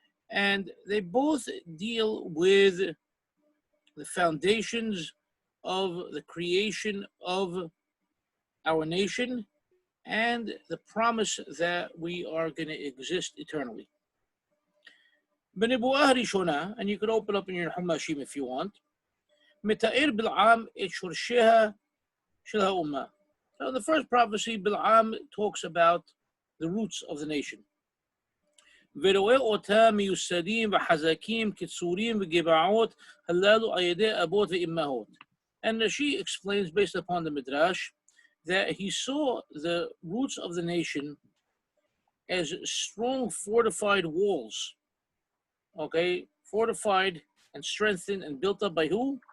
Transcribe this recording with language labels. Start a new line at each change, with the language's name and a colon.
English: And they both deal with the foundations of the creation of our nation and the promise that we are going to exist eternally.
Hebrew: B'nebu'ah rishona,
English: and you could open up in your Humashim if you want.
Hebrew: Mita'ir Bil'am et shorsheha shel ha'ummah.
English: So in the first prophecy, Bil'am talks about the roots of the nation.
Hebrew: ורואה אותם מיוסדים וחזקים כצורים וגבעות הללו על ידי אבות ואימהות.
English: And she explains, based upon the Midrash, that he saw the roots of the nation as strong, fortified walls. Okay, fortified and strengthened and built up by who?